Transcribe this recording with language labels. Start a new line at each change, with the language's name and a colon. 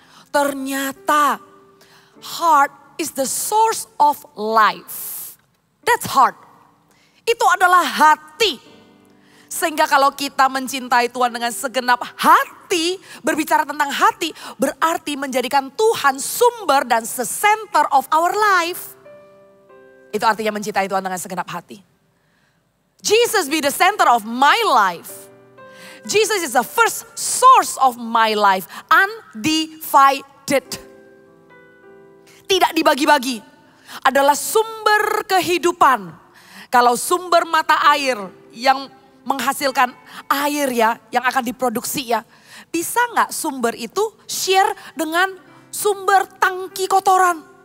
Indonesian: Ternyata
English: heart is the source of life. That's heart.
Indonesian: Itu adalah hati. Sehingga kalau kita mencintai Tuhan dengan segenap hati, berbicara tentang hati, berarti menjadikan Tuhan sumber dan
English: center of our life.
Indonesian: Itu artinya mencintai Tuhan dengan segenap hati.
English: Jesus be the center of my life. Jesus is the first source of my life, undivided.
Indonesian: Tidak dibagi-bagi, adalah sumber kehidupan. Kalau sumber mata air yang menghasilkan air ya, yang akan diproduksi ya. Bisa nggak sumber itu share dengan sumber tangki kotoran?